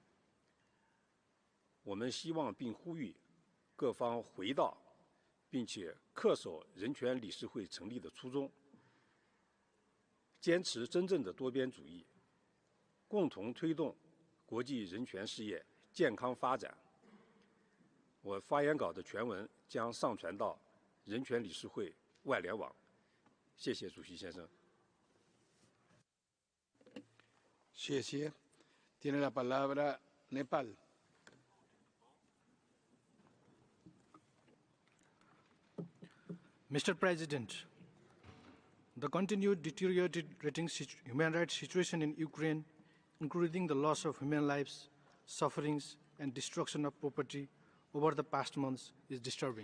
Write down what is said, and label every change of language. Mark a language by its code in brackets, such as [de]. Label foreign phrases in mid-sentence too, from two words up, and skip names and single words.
[zh] 我们希望并呼吁各方回到并且恪守人权理事会成立的初衷，坚持真正的多边主义，共同推动国际人权事业健康发展。我发言稿的全文将上传到人权理事会外联网。谢谢主席先生。 [es] 谢谢。Tiene la palabra Nepal. [en] Mr. President, the continued deteriorating human rights situation in Ukraine, including the loss of human lives, sufferings, and destruction of property over the past months, is disturbing.